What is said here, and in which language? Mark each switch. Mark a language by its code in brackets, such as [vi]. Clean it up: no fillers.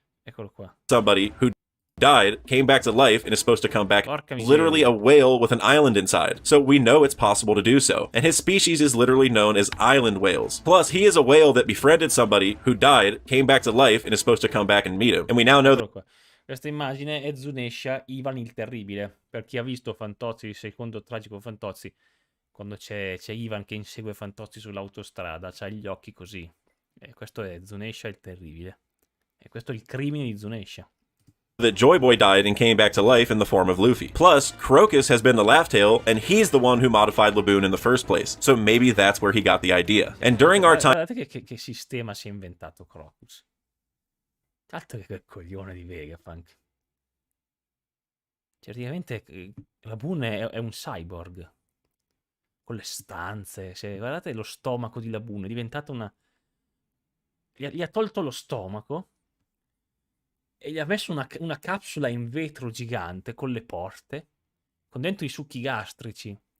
[it] Eccolo qua. [en] somebody who died, came back to life, and is supposed to come back, literally a whale with an island inside, so we know it's possible to do so. And his species is literally known as island whales. Plus, he is a whale that befriended somebody who died, came back to life, and is supposed to come back and meet him. And we now know that [it] questa immagine è Zunesha Ivan il Terribile. Per chi ha visto Fantozzi, il secondo tragico Fantozzi, quando c'è Ivan che insegue Fantozzi sull'autostrada, c'ha gli occhi così. E questo è Zunesha il Terribile. E questo è il crimine di Zunesha. [en] that Joy Boy died and came back to life in the form of Luffy. Plus, Crocus has been the Laughtail, and he's the one who modified Laboon in the first place, so maybe that's where he got the idea. And during our time... [it] Guardate che sistema si è inventato Crocus. Tanto che quel coglione di Vegapunk. Praticamente Laboon è un cyborg. Con le stanze. Guardate lo stomaco di Laboon, è diventato una... Gli ha tolto lo stomaco e gli ha messo una capsula in vetro gigante con le porte, con dentro i succhi gastrici.